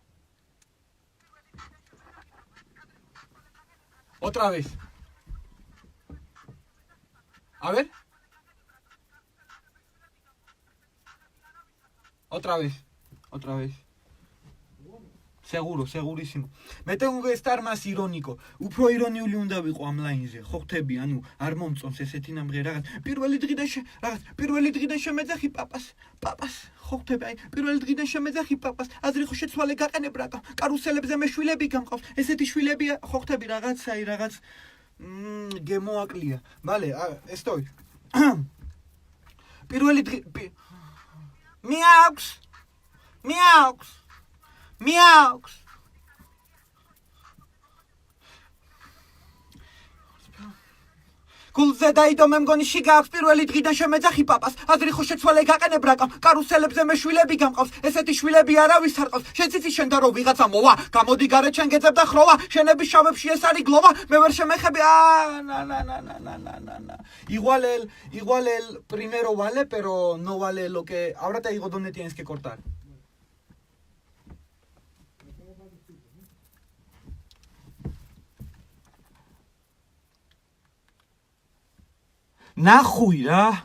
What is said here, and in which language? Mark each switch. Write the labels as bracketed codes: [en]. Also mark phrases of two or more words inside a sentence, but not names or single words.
[es] Otra vez. A ver. Otra vez. Seguro, segurísimo. Me tengo que estar más irónico. [ka] უფრო ირონიული უნდა ვიყო ამ ლაინზე. ხო ხტები, ანუ არ მომწონს ესეთი ნამღე რაღაც. პირველი დღიდან შემეძახი პაპას. ხო ხტები, აი, პირველი დღიდან შემეძახი პაპას. აზრი ხო შეცვალე გაყენებ რაკავ. კარუსელებზე მე შვილები გამყავს. ესეთი შვილები ხო ხტები რაღაც გემოაკლია. [es] Vale, estoy. [ka] პირველი დღე Meows. გულზე დაიდო მე მგონი შიგაქვს პირველი დღიდან შემეძახი პაპას აზრი ხო შეცვალე გაყენებ რაკავ კარუსელებზე მე შვილები გამყავს ესეთი შვილები არავის არ ყავს შეციცი შენთან რომ ვიღაცა მოვა გამოდი გარეთ ჩვენ გეძებ და ხროვა შენების შავებში ეს არის გლოვა მე ვერ შემეხები [es] igual el primero vale pero no vale lo que ahora te digo dónde tienes que cortar [ka] ნახუი რა.